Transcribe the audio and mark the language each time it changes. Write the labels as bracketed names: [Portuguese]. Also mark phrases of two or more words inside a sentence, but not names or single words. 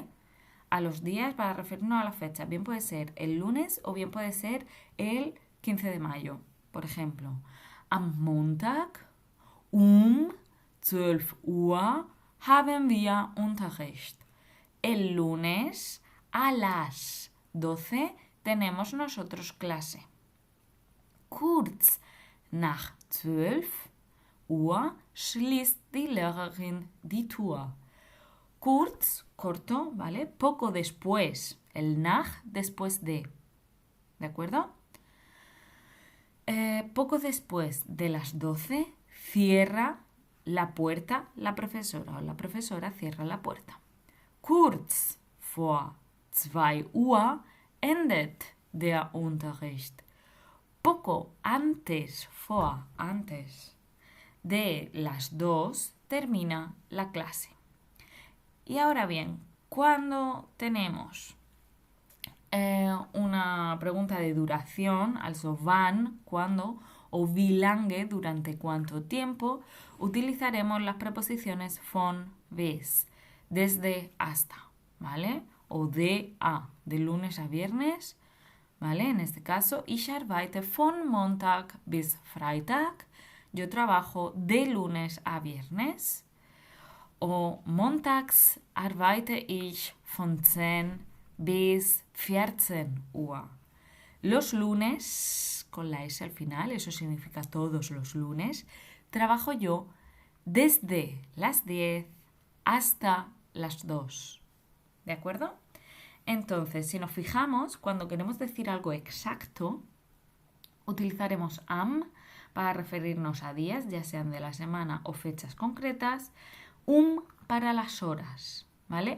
[Spanish] A los días para referirnos a las fechas. Bien puede ser el lunes o bien puede ser el 15 de mayo, por ejemplo. [German] Am Montag 12 Uhr haben wir Unterricht. [Spanish] El lunes a las 12 tenemos nosotros clase. [German] Kurz nach 12 Uhr schließt die Lehrerin die Tür. Kurz, [Spanish] corto, ¿vale? Poco después. El nach después de. ¿De acuerdo? Poco después de las 12 cierra la puerta la profesora o la profesora cierra la puerta. [German] Kurz vor 2 Uhr endet der Unterricht. [Spanish] Poco antes, antes de las 2 termina la clase. Y ahora bien, cuando tenemos una pregunta de duración, [German] also wann, [Spanish] cuándo, o wie lange, durante cuánto tiempo, utilizaremos las preposiciones [German] von bis, [Spanish] desde hasta, ¿vale? O de a, de lunes a viernes, ¿vale? En este caso, [German] ich arbeite von Montag bis Freitag. [Spanish] Yo trabajo de lunes a viernes. [German] O montags arbeite ich von 10 bis 14 Uhr. [Spanish] Los lunes, con la S al final, eso significa todos los lunes, trabajo yo desde las 10 hasta las 2. ¿De acuerdo? Entonces, si nos fijamos, cuando queremos decir algo exacto, utilizaremos am para referirnos a días, ya sean de la semana o fechas concretas, para las horas, ¿vale?